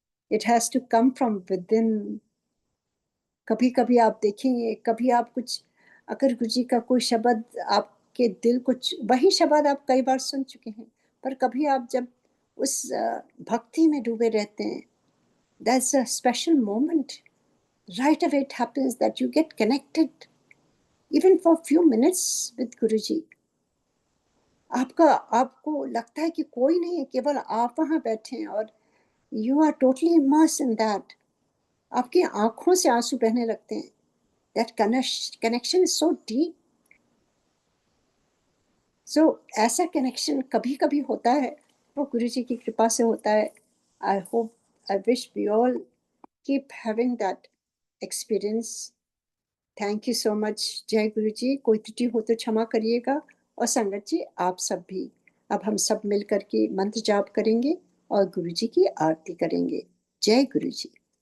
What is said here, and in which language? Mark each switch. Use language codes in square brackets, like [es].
[en] It has to come from within. [hi] कभी कभी आप देखेंगे, कभी आप कुछ, अगर गुरुजी का कोई शब्द आपके दिल कुछ, वही शब्द आप कई बार सुन चुके हैं, पर कभी आप जब उस भक्ति में डूबे रहते हैं, [en] That's a special moment. right away it happens that you get connected even for few minutes with Guruji. [hi] आपको लगता है कि कोई नहीं है, केवल आप वहां बैठे हैं और [en] you are totally immersed in that. [hi] आपकी आंखों से आंसू बहने लगते हैं। [en] That connection is so deep. [hi] So ऐसा कनेक्शन कभी कभी होता है, वो गुरुजी की कृपा से होता है। [en] I hope, I wish we all keep having that experience. Thank you so much. [hi] जय गुरु जी। कोई त्रुटि हो तो क्षमा करिएगा। और संगत जी आप सब भी, अब हम सब मिल करके मंत्र जाप करेंगे और गुरु जी की आरती करेंगे। जय गुरु जी।